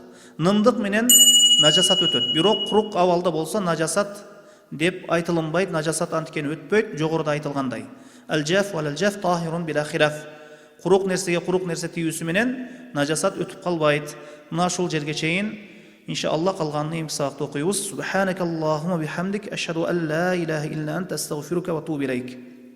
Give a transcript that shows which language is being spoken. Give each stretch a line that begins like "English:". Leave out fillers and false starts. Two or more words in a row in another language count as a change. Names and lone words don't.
Kyrgyz: Нымдык менен нажасат өтөт. Бирок курук абалда болсо нажасат деп айтылынбайт. Нажасат анткени өтпөйт, жогоруда айтылгандай.
Arabic: الجاف والجاف طاهر بلا خلاف.
Kyrgyz: Курук нерсеге курук нерсе тийүүсү менен нажасат өтүп калбайт. Мына ушул жерге чейин иншалла калганын эми сабакта окуйбуз.
Arabic: سبحانك اللهم وبحمدك أشهد أن لا إله إلا أنت أستغفرك وأتوب إليك.